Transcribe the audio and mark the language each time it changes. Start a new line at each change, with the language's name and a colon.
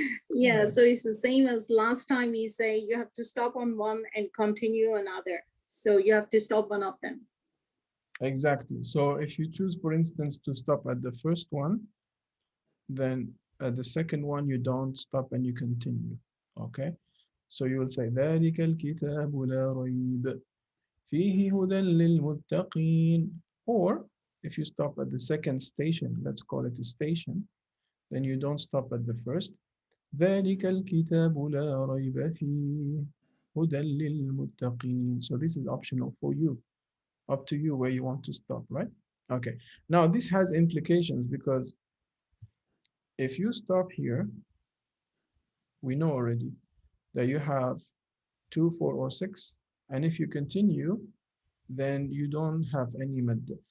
English: Yeah, so it's the same as last time we say you have to stop on one and continue another. So you have to stop one of them. Exactly. So if you choose, for instance, to stop at the first one, then at the second one, you don't stop and you continue. Okay. So you will say
Arabic: ذلك الكتاب لا ريب فيه هدى للمتقين.
English: Or if you stop at the second station, let's call it a station, then you don't stop at the first.
Arabic: ذلك الكتاب لا ريب فيه هدى للمتقين.
English: So this is optional for you. Up to you where you want to stop, right? Okay. Now this has implications because if you stop here, we know already that you have 2, 4, or 6. And if you continue, then you don't have any mad.